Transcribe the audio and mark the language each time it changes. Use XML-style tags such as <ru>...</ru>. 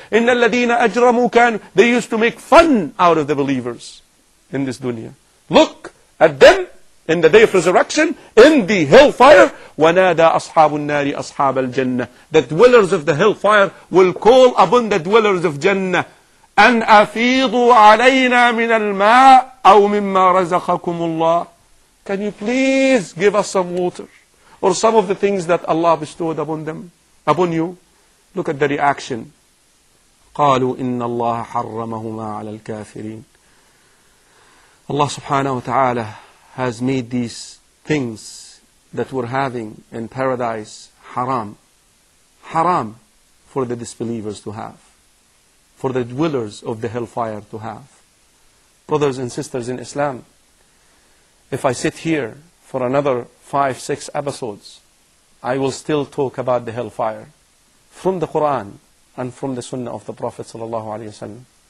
<ar>إِنَّ الَّذِينَ أَجْرَمُوا كَانُوا.</ar> <en>They used to make fun out of the believers in this dunya. Look at them in the day of resurrection, in the hellfire.</en> <ar>وَنَادَى أَصْحَابُ النَّارِ أَصْحَابَ الْجَنَّةِ.</ar> <en>The dwellers of the hellfire will call upon the dwellers of Jannah.</en> <ar>أن أفيضوا علينا من الماء أو مما رزقكم الله.</ar> <en>Can you please give us some water or some of the things that Allah bestowed upon you? Look at the reaction.</en> <ar>قالوا إن الله حرمهما على الكافرين.</ar> <en>Allah subhanahu wa ta'ala has made these things that we're having in paradise haram. Haram for the disbelievers to have, for the dwellers of the hellfire to have. Brothers and sisters in Islam, if I sit here for another 5-6 episodes, I will still talk about the hellfire from the Quran and from the Sunnah of the Prophet ﷺ.</en>